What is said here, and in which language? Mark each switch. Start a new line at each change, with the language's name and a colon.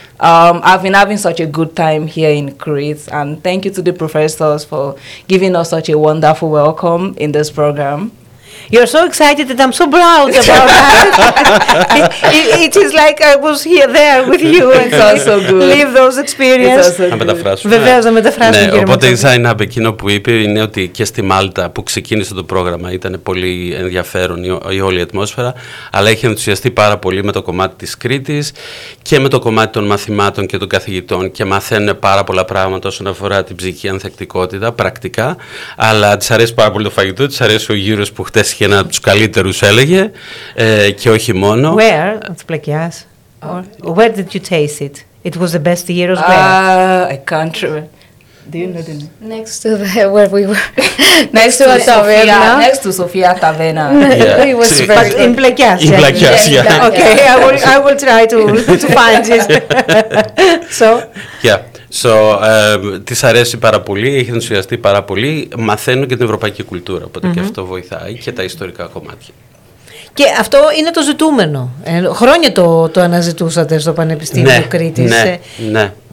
English: I've been having such a good time here in Crete, and thank you to the professors for giving us such a wonderful welcome in this program. You're so excited that I'm so proud about that. It is like I was here there with you. It's also good. Live those experiences.
Greek: Να μεταφράσουμε. Βεβαίως, να μεταφράσουμε. Ναι, οπότε η Ζάιναμπ εκείνο που είπε είναι ότι και στη Μάλτα που ξεκίνησε το πρόγραμμα ήταν πολύ ενδιαφέρον η όλη ατμόσφαιρα, αλλά έχει ενθουσιαστεί πάρα πολύ με το κομμάτι της Κρήτης και με το κομμάτι των μαθημάτων και των καθηγητών και μαθαίνουν πάρα πολλά πράγματα όσον αφορά την ψυχική ανθεκτικότητα πρακτικά, αλλά της αρέσει πάρα πολύ το φαγητό, της αρέσει ο γύρος που χτες και ένα από τους καλύτερους έλεγε και όχι μόνο.
English: Where, at Plakias, where did you taste it? It was the best gyros where? I can't remember. Next to the, where we were. Next to a taverna. Next to Sofia Taverna. Yeah. It was very but good. In Plakias. In Plakias, yeah. Okay, I will try to find it. So. Yeah.
Greek: So, της αρέσει πάρα πολύ, έχει ενθουσιαστεί πάρα πολύ. Μαθαίνω και την ευρωπαϊκή κουλτούρα, οπότε mm-hmm. και αυτό βοηθάει και τα ιστορικά κομμάτια. Και αυτό είναι το ζητούμενο. Χρόνια το αναζητούσατε στο Πανεπιστήμιο ναι, Κρήτης. Ναι, ναι.